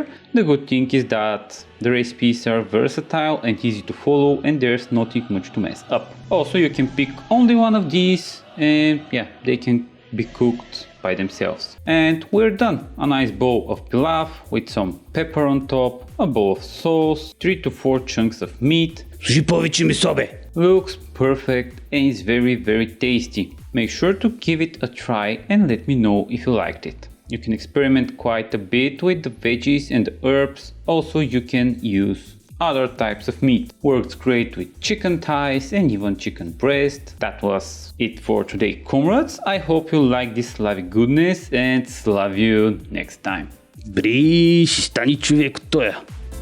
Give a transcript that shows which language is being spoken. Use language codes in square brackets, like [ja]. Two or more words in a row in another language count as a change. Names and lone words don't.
[en] The good thing is that the recipes are versatile and easy to follow and there's nothing much to mess up. Also, you can pick only one of these and yeah, they can be cooked by themselves. And we're done. A nice bowl of pilaf with some pepper on top, a bowl of sauce, 3 to 4 chunks of meat. [bg] Служи повече месо, бе. [en] Looks perfect and is very tasty. Make sure to give it a try and let me know if you liked it. You can experiment quite a bit with the veggies and the herbs. Also, you can use other types of meat. Works great with chicken thighs and even chicken breast. That was it for today, comrades. I hope you like this Slavic goodness and Slav you next time. [bg] Бри, ще стани човек от тоя.